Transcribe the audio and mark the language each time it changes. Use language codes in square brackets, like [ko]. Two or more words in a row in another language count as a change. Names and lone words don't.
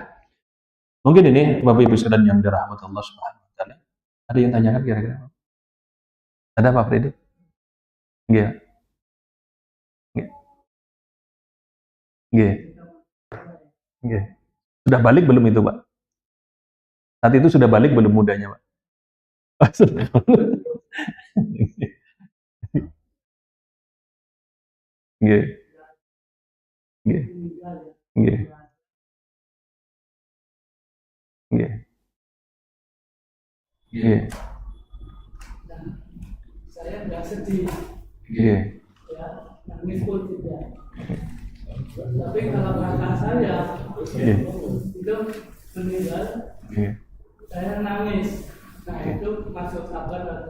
[id] Mungkin ini Bapak Ibu sekalian yang dirahmati Allah [ar] سبحانه وتعالى. [id] Ada yang tanyakan kira-kira? Ada Pak Freddy? [jv] Nggih. Nggih. Nggih. Nggih. [id] Sudah balik belum itu, Pak? Saat itu sudah balik belum mudanya, Pak? [jv] Nggih. Nggih. Nggih. Nggih. Nggih. [id] Saya nggak sedih. [jv] Nggih. [id] Ya, nangis pun tidak. Tapi kalau kakak saya itu meninggal, saya nangis. Nah itu masuk sabar.